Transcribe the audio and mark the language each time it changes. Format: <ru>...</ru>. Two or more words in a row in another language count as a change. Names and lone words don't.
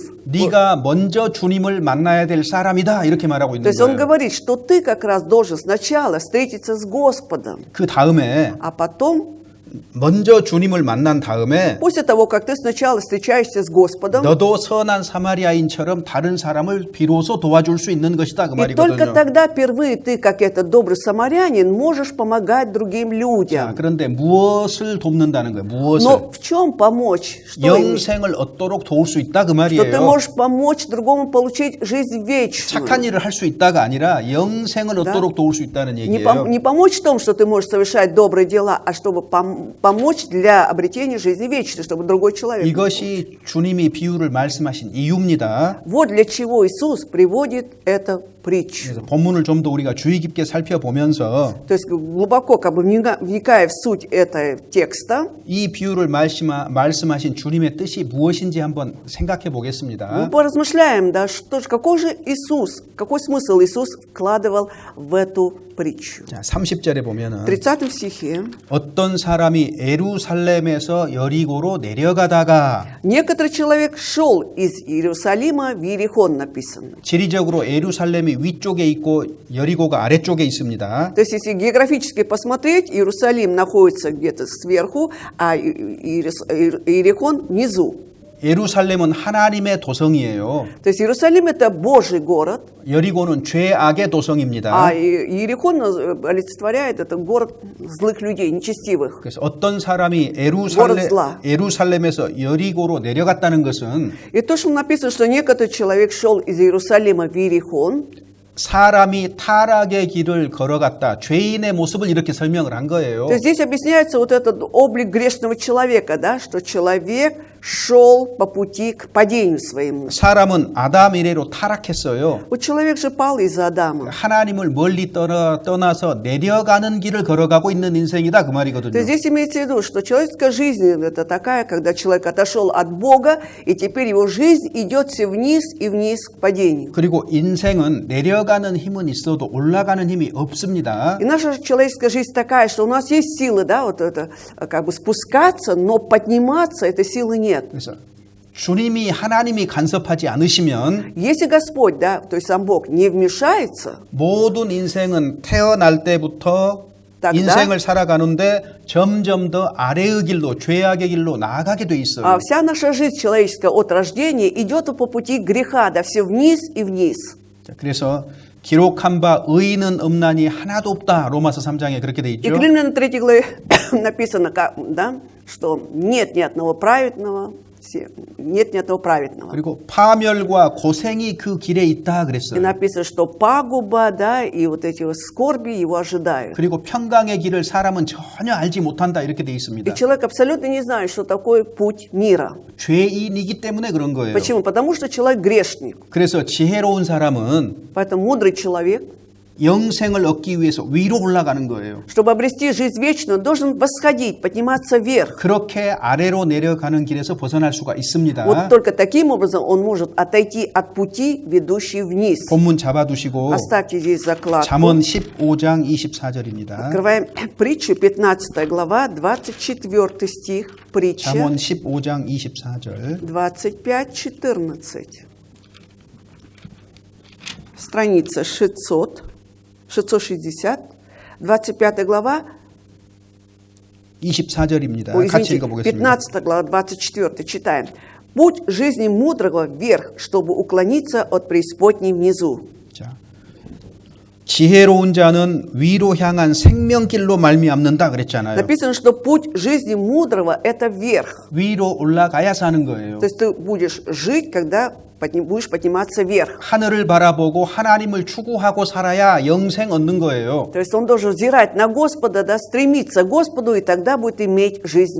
<ko>네가 먼저 주님을 만나야 될 사람이다 이렇게 말하고</ko> <ru>То</ru> <ko>있는</ko> <ru>есть он</ru> <ko>거예요.</ko> <ru>говорит, что ты как раз должен сначала встретиться с Господом,</ru> <ko>그 다음에</ko> <ru>а потом</ru> <ko>먼저 주님을 만난 다음에</ko> <ru>После того, как ты сначала встречаешься с Господом,</ru> <ko>너도 선한 사마리아인처럼 다른 사람을 비로소 도와줄 수 있는 것이다 그</ko> <ru>и только</ru> <ko>말이거든요.</ko> <ru>тогда впервые ты, как этот добрый самарянин, можешь помогать другим</ru> <ko>자,</ko> <ru>людям.</ru> <ko>그런데 무엇을 돕는다는 거예요? 무엇을?</ko> <ru>Но в чем помочь? Что,</ru> <ko>영생을 얻도록 도울 수 있다 그</ko> <ru>что ты</ru> <ko>말이에요.</ko> <ru>можешь помочь другому получить жизнь вечную.</ru> <ko>착한 일을 할 수 있다가 아니라 영생을 얻도록 도울 수 있다는</ko> <ru>Не,</ru> <ko>얘기예요.</ko> <ru>не помочь в том, что ты можешь совершать добрые дела, а чтобы помочь для обретения жизни вечной, чтобы другой человек.</ru> <ko>이것이 주님이 비유를 말씀하신 이유입니다.</ko> <ru>Вот для чего Иисус приводит эту притчу.</ru> <ko>그래서 본문을 좀 더 우리가 주의 깊게 살펴보면서</ko> <ru>То есть глубоко как бы вникая в суть этого текста,</ru> <ko>이 비유를 말씀하신 주님의 뜻이 무엇인지 한번 생각해 보겠습니다.</ko> <ru>мы поразмышляем, да, что же, какой же Иисус, какой смысл Иисус вкладывал в эту притчу.</ru> <ko>자, 30절에</ko> <ru>В</ru> <ko>보면은</ko> <ru>30 стихе</ru> <ko>어떤 사람이 예루살렘에서 여리고로 내려가다가</ko> <ru>некоторый человек шел из Иерусалима в Иерихон, написано.</ru> <ko>지리적으로 예루살렘이 위쪽에 있고 여리고가 아래쪽에 있습니다.</ko> <ru>То есть, если географически посмотреть, Иерусалим находится где-то сверху, а Иерихон внизу.</ru> <ko>예루살렘은 하나님의 도성이에요.</ko> <ru>То есть Иерусалим – это Божий город,</ru> <ko>여리고는 죄악의 도성입니다.</ko> <ru>а Иерихон олицетворяет это город злых людей, нечестивых.</ru> <ko>그래서 어떤 사람이</ko> <ru>город зла.</ru> <ko>예루살렘에서 여리고로 내려갔다는 것은</ko> <ru>И то, что написано, что некоторый человек шел из Иерусалима в Иерихон,</ru> <ko>사람이 타락의 길을 걸어갔다. 죄인의 모습을 이렇게 설명을 한 거예요.</ko> <ru>то есть здесь объясняется вот этот облик грешного человека, да, что человек шел по пути к падению своему.</ru> <ko>사람은 아담 이래로 타락했어요.</ko> <ru>Вот человек же пал из-за Адама.</ru> <ko>하나님을 멀리 떠나서 내려가는 길을 걸어가고 있는 인생이다 그</ko> <ru>То</ru> <ko>말이거든요.</ko> <ru>есть здесь имеется в виду, что человеческая жизнь это такая, когда человек отошел от Бога, и теперь его жизнь идет все вниз и вниз к падению.</ru> <ko>그리고 인생은 내려가는 힘은 있어도 올라가는 힘이 없습니다.</ko> <ru>И наша человеческая жизнь такая, что у нас есть силы, да, вот это, как бы спускаться, но подниматься этой силы нет.</ru> <ko>그래서 주님이 하나님이 간섭하지 않으시면</ko> <ru>Если Господь, да, то есть сам Бог, не вмешается,</ru> <ko>모든 인생은 태어날 때부터</ko> <ru>тогда-</ru> <ko>인생을 살아가는데 점점 더 아래의 길로 죄악의 길로 나아가게 돼 있어요.</ko> <ru>вся наша жизнь человеческая от рождения идет по пути греха, да, все вниз и вниз.</ru> <ko>자, 그래서 기록한 바 의인은 없나니 하나도 없다. 로마서 3장에 그렇게 돼</ko> <ru>И</ru> <ko>있죠.</ko> <ru>к Римлянам 3 главе написано, да, что нет ни одного праведного, нет ни одного праведного.</ru> <ko>그리고 파멸과 고생이 그 길에 있다</ko> <ru>И</ru> <ko>그랬어요.</ko> <ru>написано, что пагуба, да, и вот эти вот скорби его ожидают.</ru> <ko>그리고 평강의 길을 사람은 전혀 알지 못한다 이렇게 돼 있습니다.</ko> <ru>И человек абсолютно не знает, что такое путь мира.</ru> <ko>죄인이기 때문에 그런 거예요.</ko> <ru>Почему? Потому что человек грешник.</ru> <ko>그래서 지혜로운 사람은</ko> <ru>Поэтому мудрый человек,</ru> <ko>영생을 얻기 위해서 위로 올라가는 거예요.</ko> <ru>чтобы обрести жизнь вечную, должен восходить, подниматься вверх.</ru> <ko>그렇게 아래로 내려가는 길에서 벗어날 수가 있습니다.</ko> <ru>Вот только таким образом он может отойти от пути, ведущей вниз.</ru> <ko>본문 잡아두시고</ko> <ru>Оставьте здесь закладку.</ru> <ko>잠언 15장 24절입니다.</ko> <ru>Открываем притчу, 15 глава, 24 стих. Притча,</ru> <ko>잠언 15장 24절. 25-14.</ko> <ru>Страница 660, 25 глава,</ru> <ko>24절입니다.</ko> <ru>ой,</ru> <ko>같이</ko> <ru>извините,</ru> <ko>읽어보겠습니다.</ko> <ru>15 глава, 24, читаем. «Путь жизни мудрого вверх, чтобы уклониться от преисподней внизу».</ru> <ko>자, 지혜로운 자는 위로 향한 생명길로 말미암는다 그랬잖아요.</ko> <ru>Написано, что путь жизни мудрого – это вверх.</ru> <ko>위로 올라가야 사는 거예요.</ko> <ru>То есть ты будешь жить, когда будешь подниматься вверх.</ru> <ko>하늘을 바라보고 하나님을 추구하고 살아야 영생 얻는 거예요.</ko> <ru>То есть он должен взирать на Господа, да, стремиться к Господу, и тогда будет иметь жизнь</ru>